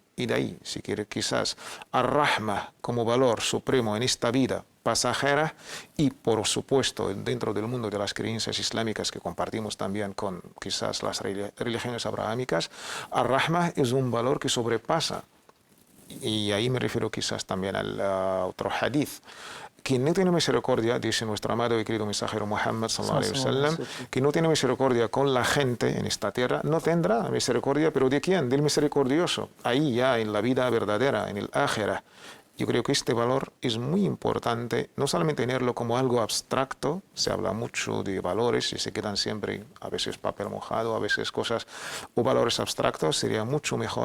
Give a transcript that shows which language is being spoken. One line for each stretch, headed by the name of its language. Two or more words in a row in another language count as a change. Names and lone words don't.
Spanish: Y de ahí, si quiere quizás, Ar-Rahma como valor supremo en esta vida pasajera, y por supuesto dentro del mundo de las creencias islámicas que compartimos también con quizás las religiones abrahámicas, Ar-Rahma es un valor que sobrepasa, y ahí me refiero quizás también al otro hadith. Quien no tiene misericordia, dice nuestro amado y querido mensajero Muhammad
Arabic: صلى الله عليه وسلم,
Spanish: que no tiene misericordia con la gente en esta tierra, no tendrá misericordia, pero ¿de quién? Del misericordioso, ahí ya en la vida verdadera, en el ákhirah. Yo creo que este valor es muy importante, no solamente tenerlo como algo abstracto, se habla mucho de valores y se quedan siempre, a veces papel mojado, a veces cosas o valores abstractos, sería mucho mejor.